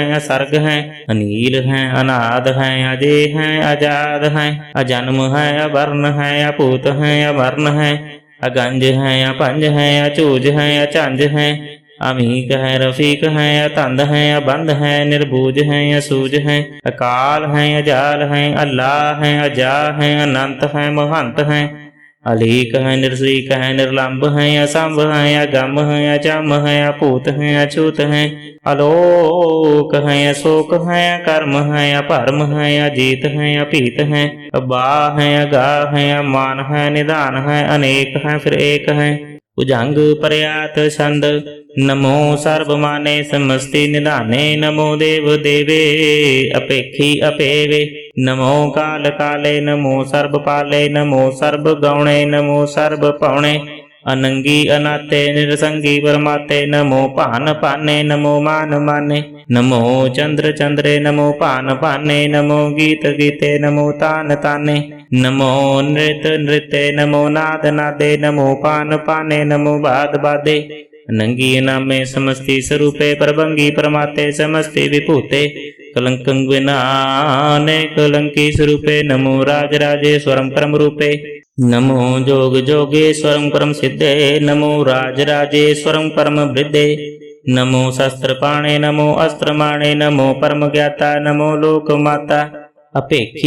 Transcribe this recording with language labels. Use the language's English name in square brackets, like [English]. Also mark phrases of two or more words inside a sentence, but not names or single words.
[Braj] असर्ग हैं अनील हैं अनाद हैं अजय हैं आजाद हैं अजन्म हैं अवर्ण हैं अपूत हैं अवर्ण हैं अगंज हैं अपंज हैं अचूज हैं अचंज हैं अमीक है रफीक है अतंद है अबंध है निर्बूज है असूज है अकाल है अजाल है अल्लाह है अजा है अनंत है महंत है अलीक है निर्शीक है निर्लंब है असंभ है अगम है अचम है अपूत है अछूत है अलोक है अशोक है कर्म है अपरम है अजीत है अपीत है अबा है अगा है अमान है निदान है अनेक है फिर एक है भुजंग पर्यात छंद नमो सर्वमाने समस्ति निधाने नमो देव देवे अपेक्षी अपेवे नमो काल काले नमो सर्वपाले नमो सर्वगौणे नमो सर्वपौणे अनंगी अनाते निरसंगी परमाते नमो पान पाने नमो मान माने नमो चंद्र चंद्रे नमो पान पाने नमो गीत गीते नमो तान ताने नमो नृत नृत्य नमो नाद नादे नमो पान पाने नमो बाद बादे नंगी नामे समस्ति स्वरूपे प्रभंगी परमाते समस्ति विभूते कलंकं विनाने कलंकी स्वरूपे नमो राज राजेश्वरं परम रूपे नमो जोग जोगेश्वरं परम सिद्धे नमो राज राजेश्वरं परम वृद्धे नमो शस्त्रपाणे नमो अस्त्रमाणे नमो परम ज्ञाता नमो लोक माता अपेक्षी